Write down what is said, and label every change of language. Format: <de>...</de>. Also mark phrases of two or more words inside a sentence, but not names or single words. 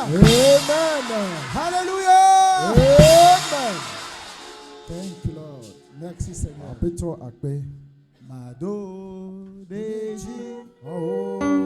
<en>Amen. Hallelujah. Amen. Thank you, Lord.</en> <fr>Merci, Seigneur.</fr> <ee>Appeto akpe. Mado deji. Oh.</ee>